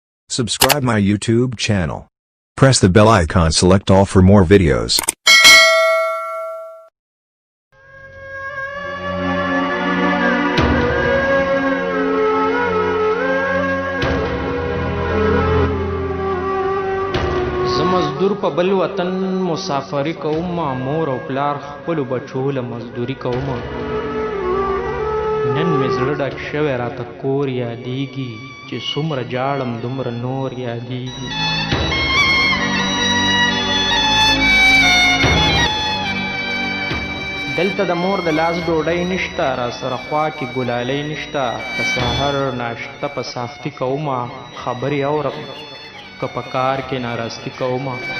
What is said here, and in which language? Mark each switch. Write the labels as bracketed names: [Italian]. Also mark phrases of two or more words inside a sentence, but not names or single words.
[English] Subscribe my YouTube channel. Press the bell icon, select all for more videos. [Pashto] मजदूर په بل وطن مسافری کوم مور او پلار خپل بچو له مزدوری کوم نن مې زړه ډک شوی راته کور یادېږي چې څومره جاړم دومره نور یادېږي دلته د مور د لاس ډوډۍ نشته راسره خوا کې ګلالۍ نشته د سحر ناشته په ساختي کوم خبرې اورم که په کار کې ناراستی کومه